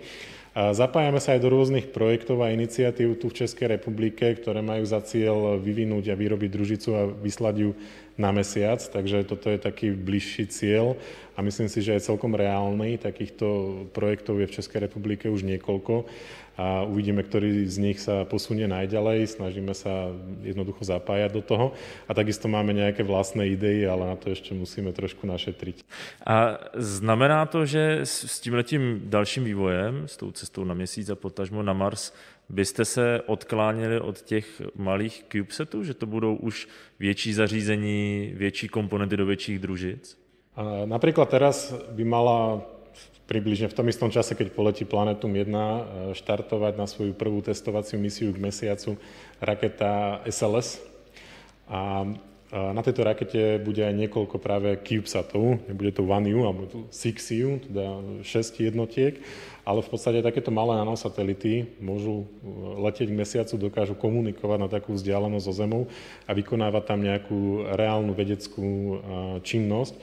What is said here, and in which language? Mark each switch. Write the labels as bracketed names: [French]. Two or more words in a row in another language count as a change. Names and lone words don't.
[Slovak] A zapájame sa aj do rôznych projektov a iniciatív tu v Českej republike, ktoré majú za cieľ vyvinúť a vyrobiť družicu a vyslať ju na Mesiac, takže toto je taký bližší cieľ a myslím si, že je celkom reálny. Takýchto projektov je v Českej republike už niekoľko a uvidíme, ktorý z nich sa posunie najďalej. Snažíme sa jednoducho zapájať do toho a takisto máme nejaké vlastné idei, ale na to ešte musíme trošku našetriť. [Czech] A znamená to, že s tímhletím dalším vývojem, s tou cestou na Měsíc a potažmo na Mars, byste se odkláněli od těch malých CubeSatů, že to budou už větší zařízení, větší komponenty do větších družic? [Slovak] Napríklad teraz by mala približne v tom istom čase, keď poletí Planetum 1, štartovať na svoju prvú testovaciu misiu k mesiacu raketa SLS. A na tejto rakete bude aj niekoľko práve CubeSatov, nebude to 1U, alebo 6U, teda 6 jednotiek, ale v podstate takéto malé nanosatelity môžu letieť k mesiacu, dokážu komunikovať na takú vzdialenosť so Zemou a vykonávať tam nejakú reálnu vedeckú činnosť.